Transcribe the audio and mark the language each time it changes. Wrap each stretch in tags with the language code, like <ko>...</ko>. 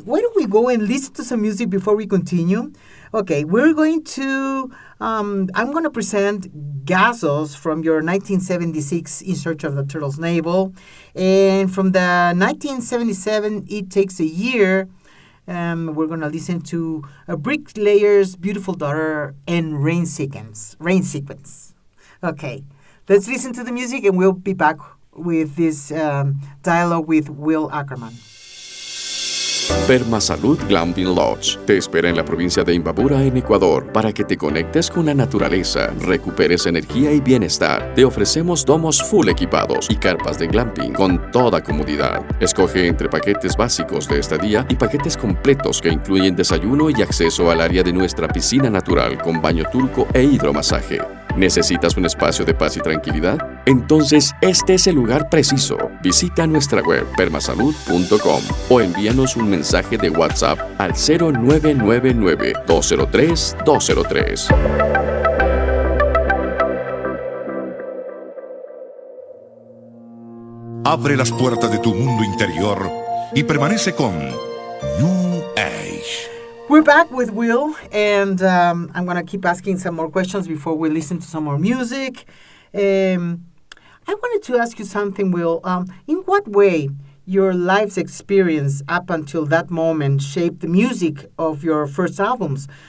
<en>don't we go and listen to some music before we continue? Okay, we're going to I'm going to present Gazos from your 1976 In Search of the Turtle's Navel, and from the 1977 It Takes a Year. We're going to listen to a Bricklayer's Beautiful Daughter and Rain Sequence. Okay, let's listen to the music, and we'll be back with this dialogue with Will Ackerman.</en> <es>Permasalud Glamping Lodge te espera en la provincia de Imbabura, en Ecuador, para que te conectes con la naturaleza, recuperes energía y bienestar. Te ofrecemos domos full equipados y carpas de glamping con toda comodidad. Escoge entre paquetes básicos de estadía y paquetes completos que incluyen desayuno y acceso al área de nuestra piscina natural con baño turco e hidromasaje. ¿Necesitas un espacio de paz y tranquilidad? Entonces este es el lugar preciso. Visita nuestra web permasalud.com o envíanos un mensaje de WhatsApp al 0999-203-203. Abre las puertas de tu mundo interior y permanece con New Age.</es> <en>We're back with Will, and I'm going to keep asking some more questions before we listen to some more music. I wanted to ask you something, Will. In what way your life's experience up until that moment shaped the music of your first albums?</en>